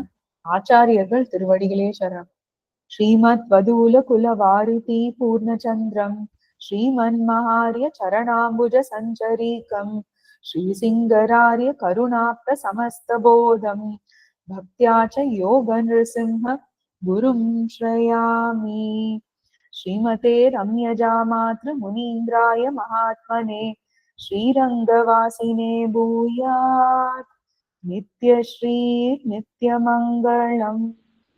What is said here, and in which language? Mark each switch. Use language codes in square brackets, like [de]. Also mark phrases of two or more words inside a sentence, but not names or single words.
[ta] ஆச்சாரியர்கள் திருவடிகளே சரணம். [sa] श्रीमद् वाधूल कुल वारिधि पूर्णचन्द्रं श्रीमन्महार्य चरणाम्बुज सञ्चरीकं श्रीसिङ्गरार्य करुणाप्त समस्तबोधं भक्त्या च योग नृसिंह गुरुं श्रयामि। श्रीमते रम्यजामातृमुनीन्द्राय महात्मने श्रीरङ्गवासिने भूयात् नित्यश्री नित्यमङ्गलम्।